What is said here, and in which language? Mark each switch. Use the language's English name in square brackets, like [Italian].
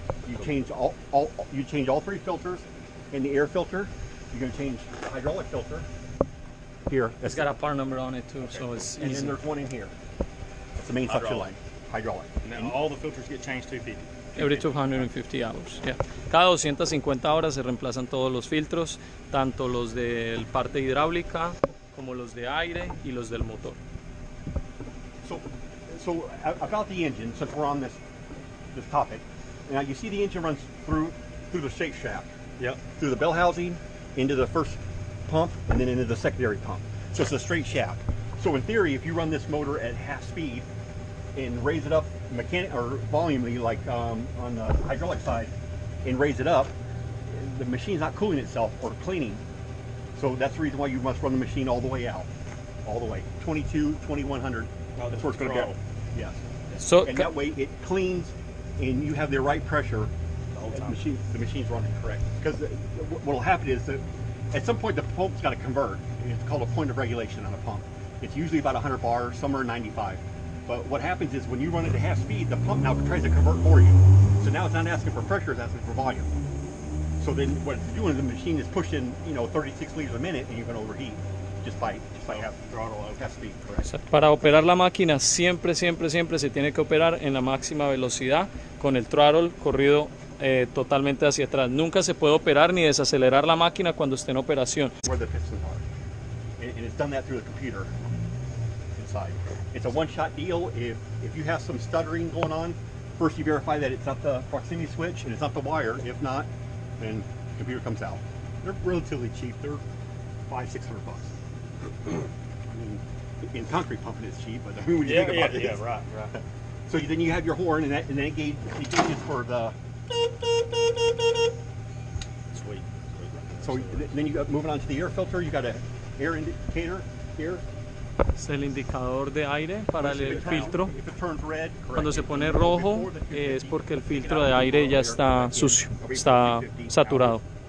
[English] You change all three filters, and the air filter. You're going to change the hydraulic filter here. It's got a part number on it too, so it's And easy. then there's one in here. That's the main suction line. Hydraulic. Now all the filters get changed 250. Every 250 hours. Yeah. [Spanish] Cada 250 horas se reemplazan todos los filtros, tanto los de parte hidráulica como los de aire y los del motor. [English] So about the engine, since we're on this topic, now you see the engine runs through the shake shaft. Yep. Through the bell housing, into the first pump, and then into the secondary pump. So it's a straight shaft. So in theory, if you run this motor at half speed and raise it up volumely, like on the hydraulic side, and raise it up, the machine's not cooling itself or cleaning. So that's the reason why you must run the machine all the way out, all the way 22, 2100. That's where it's going to go. Yes. So, And that way it cleans, and you have the right pressure. The machine's running correct. Because what will happen is that at some point the pump's got to convert. It's called a point of regulation on a pump. It's usually about 100 bars, somewhere 95. But what happens is when you run it at half speed, the pump now tries to convert for you. So now it's not asking for pressure, it's asking for volume. So then what it's doing is the machine is pushing 36 liters a minute, and you're going to overheat just by half throttle, half speed. Correct. [Spanish] O sea, para operar la máquina siempre se tiene que operar en la máxima velocidad con el throttle corrido totalmente hacia atrás. Nunca se puede operar ni desacelerar la máquina cuando esté en operación. [English] Where the pistons are. And it's done that through the computer inside. It's a one-shot deal. If you have some stuttering going on, first you verify that it's not the proximity switch and it's not the wire. If not, then the computer comes out. They're relatively cheap. They're $500-600. I mean, in concrete pumping it's cheap, but I mean, when you think about it, yeah, right. So then you have your horn, and that gauge is for the. Sweet. So then you got moving on to the air filter. You got an air indicator here. [Spanish] Es el indicador de aire para el filtro. [English] If it turns red, [Spanish] Cuando se pone rojo es porque el filtro de aire ya está sucio, está saturado.